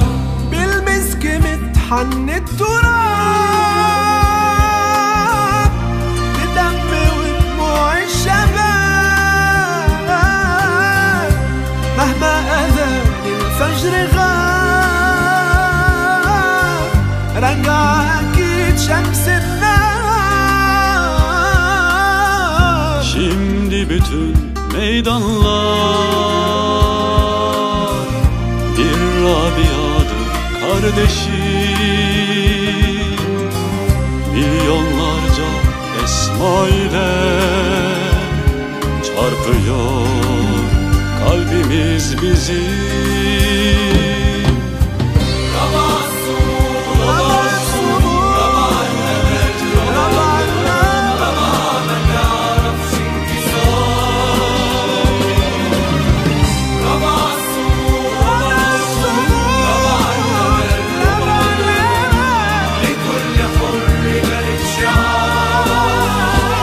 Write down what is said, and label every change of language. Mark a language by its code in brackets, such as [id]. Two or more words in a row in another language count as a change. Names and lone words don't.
[ar] بالمسك متحن التراب، بدم ودموع الشباب، مهما أذان الفجر غاب، رجع أكيد شمس النار. [tr] Şimdi bütün meydanlar bir Rabia'dır kardeşim. Milyonlarca esma ile çarpıyor kalbimiz bizim. [ar] ربع الصمود، ربع الصمود، ربع الأمل، ربع ما تعرفش انكسار. ربع الصمود، ربع الأمل، لكل حر بلد شعار.